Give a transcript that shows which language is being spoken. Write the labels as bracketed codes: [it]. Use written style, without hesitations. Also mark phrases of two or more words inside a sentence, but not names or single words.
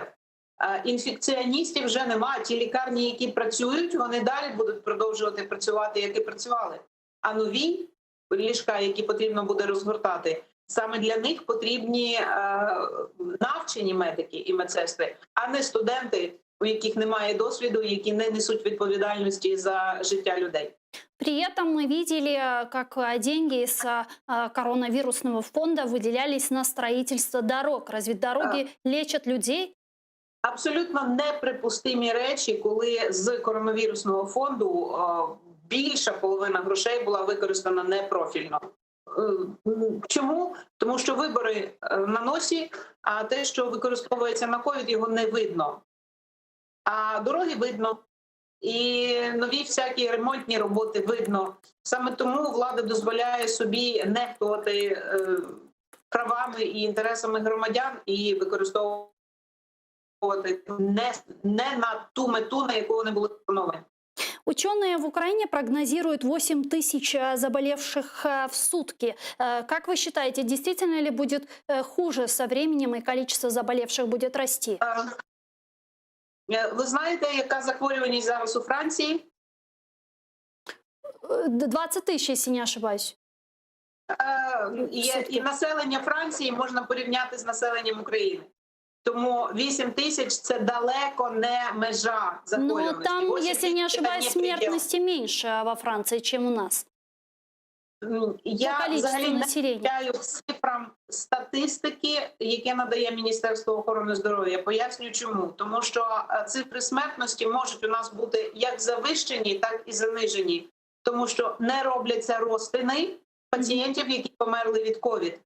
[uk] Інфекціоністів вже немає. Ті лікарні, які працюють, вони далі будуть продовжувати працювати, як і працювали. А нові ліжка, які потрібно буде розгортати, саме для них потрібні навчені медики і медсестри, а не студенти, у яких немає досвіду, які не несуть відповідальності за життя людей. [ru] При этом мы видели, как деньги из коронавирусного фонда выделялись на строительство дорог. Разве дороги лечат людей? [uk] Абсолютно неприпустимі речі, коли з коронавірусного фонду більша половина грошей була використана непрофільно. Чому? Тому що вибори на носі, а те, що використовується на ковід, його не видно. А дороги видно. І нові всякі ремонтні роботи видно. Саме тому влада дозволяє собі нехтувати правами і інтересами громадян і використовувати не на ту мету, на яку вони були встановлені. [ru] Ученые в Украине прогнозируют 8 тысяч заболевших в сутки. Как вы считаете, действительно ли будет хуже со временем и количество заболевших будет расти? [uk] Ви знаєте, яка захворюваність зараз у Франції? [ru] 20 тысяч, если не ошибаюсь. [uk] І населення Франції можна порівняти з населенням України. Тому 8 тисяч – це далеко не межа [ru] Но [uk] захворюваності. [ru] там, [uk] 8 [ru] если не [uk] тисяч – це [ru] ошибаюсь, не предел. смертности меньше во Франции, чем у нас. [uk] Я [ru] количество [uk] взагалі не населення. довіряю цифрам статистики, яке надає Міністерство охорони здоров'я. Я поясню чому. Тому що цифри смертності можуть у нас бути як завищені, так і занижені. Тому що не робляться розтини пацієнтів, які померли від ковід.